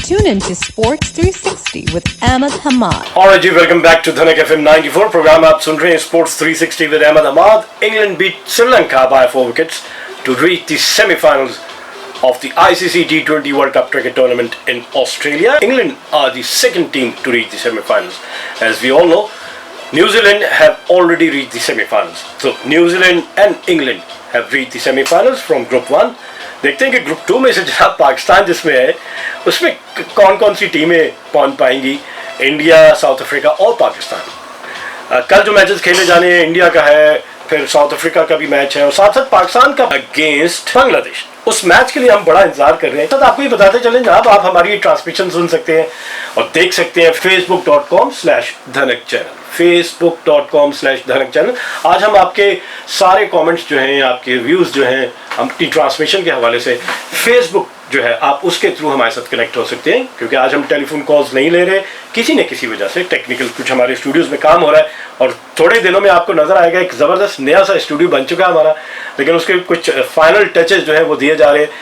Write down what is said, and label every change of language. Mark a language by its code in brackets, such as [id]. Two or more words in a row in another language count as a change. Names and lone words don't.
[en] Tune in to Sports 360 with Ahmed Hamad. Alright जी, welcome back to Dhanak FM 94 [hi] प्रोग्राम आप सुन रहे हैं [en] Sports 360 with Ahmed Hamad. England beat Sri Lanka by 4 wickets to reach the semi-finals of the ICC T20 World Cup cricket tournament in Australia. England are the second team to reach the semi-finals. As we all know, New Zealand have already reached the semi-finals. So New Zealand and England have reached the semi-finals from Group 1. [hi] देखते हैं कि ग्रुप 2 में से जहाँ पाकिस्तान जिसमें है उसमें कौन कौन सी टीमें पहुंच पाएंगी. इंडिया, साउथ अफ्रीका और पाकिस्तान. कल जो मैचेस खेले जाने हैं इंडिया का है, फिर साउथ अफ्रीका का भी मैच है और साथ साथ पाकिस्तान का अगेंस्ट बांग्लादेश. उस मैच के लिए हम बड़ा इंतजार कर रहे हैं. तो आपको ये बताते चलें जहाँ आप हमारी ट्रांसमिशन सुन सकते हैं और देख सकते हैं facebook.com/dhanak channel. facebook.com/dhanak channel. आज हम आपके सारे कमेंट्स जो हैं, आपके व्यूज जो हैं, अपनी ट्रांसमिशन के हवाले से फेसबुक जो है आप उसके थ्रू हमारे साथ कनेक्ट हो सकते हैं, क्योंकि आज हम [en] telephone calls [hi] नहीं ले रहे. किसी न किसी वजह से टेक्निकल कुछ हमारे स्टूडियोज में काम हो रहा है और थोड़े दिनों में आपको नजर आएगा एक ज़बरदस्त नया सा स्टूडियो बन चुका है हमारा, लेकिन उसके कुछ [en] final touches [hi] जो है वो दिए जा रहे हैं.